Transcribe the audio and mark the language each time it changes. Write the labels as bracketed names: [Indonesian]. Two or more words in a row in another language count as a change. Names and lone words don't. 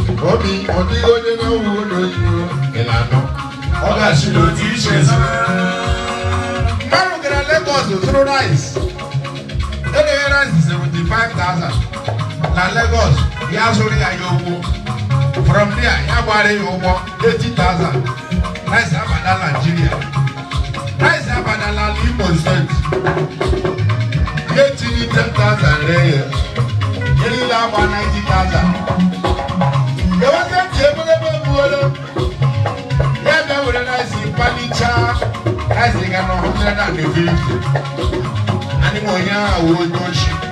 [Igbo] Ọ dị, ọ dịghị onye na-awụ onye ohi, ị na-anụ? Ọ gasịrị otu iche zuo. Mmadụ gara Lagos zụrụ rice. Enyeghị rice seventy-five thousand. Na Lagos, ya zụrụ ya ya ụgwọ. [English] From there, [Igbo] ya gbara ya ụgwọ eighty thousand. Rice abata Nigeria. Rice abata n'ala Imo State. Ya etiri ten thousand ree ya. Ya niile agba ninety thousand. Eweta ntị ebelebe egbuole. Ya bịa were rice panichaa. Rice ga nọ hundred and fifty. Anyị nwe onye ahụ wụ onye ochi.